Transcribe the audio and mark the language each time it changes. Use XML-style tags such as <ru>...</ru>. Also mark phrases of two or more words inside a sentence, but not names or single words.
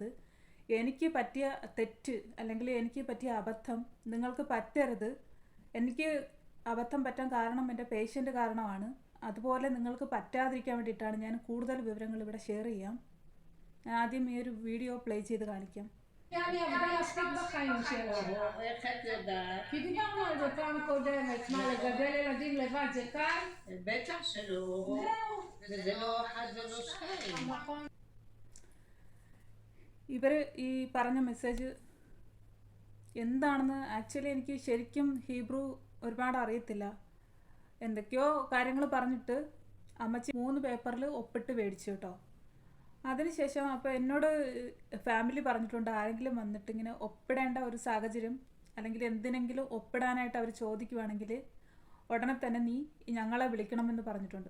<ml>എനിക്ക് പറ്റിയ തെറ്റ് അല്ലെങ്കിൽ എനിക്ക് പറ്റിയ അബദ്ധം നിങ്ങൾക്ക് പറ്റരുത്. എനിക്ക് അബദ്ധം പറ്റാൻ കാരണം എൻ്റെ പേഷ്യൻ്റ് കാരണമാണ്. അതുപോലെ നിങ്ങൾക്ക് പറ്റാതിരിക്കാൻ വേണ്ടിയിട്ടാണ് ഞാൻ കൂടുതൽ വിവരങ്ങൾ ഇവിടെ ഷെയർ ചെയ്യാം. ഞാൻ ആദ്യം ഈ ഒരു</ml> <en>video play</en> <ml>ചെയ്ത് കാണിക്കാം.</ml> <he>אני עבדה להספיק בחיים שלו. איך את יודעת? כי דיברנו על זה פעם קודמת, מה לגדל ילדים לבד זה קל? בטח שלא. זה לא אחד ולא שתיים. נכון.</he> <ml>ഇവർ ഈ പറഞ്ഞ മെസ്സേജ് എന്താണെന്ന് ആക്ച്വലി എനിക്ക് ശരിക്കും ഹീബ്രു ഒരുപാട് അറിയത്തില്ല. എന്തൊക്കെയോ കാര്യങ്ങൾ പറഞ്ഞിട്ട് അമ്മച്ചി 3 പേപ്പറിൽ ഒപ്പിട്ട് മേടിച്ചു കേട്ടോ. അതിനുശേഷം അപ്പോൾ എന്നോട് ഫാമിലി പറഞ്ഞിട്ടുണ്ട്, ആരെങ്കിലും വന്നിട്ട് ഇങ്ങനെ ഒപ്പിടേണ്ട ഒരു സാഹചര്യം അല്ലെങ്കിൽ എന്തിനെങ്കിലും ഒപ്പിടാനായിട്ട് അവർ ചോദിക്കുവാണെങ്കിൽ ഉടനെ തന്നെ നീ ഞങ്ങളെ വിളിക്കണമെന്ന് പറഞ്ഞിട്ടുണ്ട്.</ml>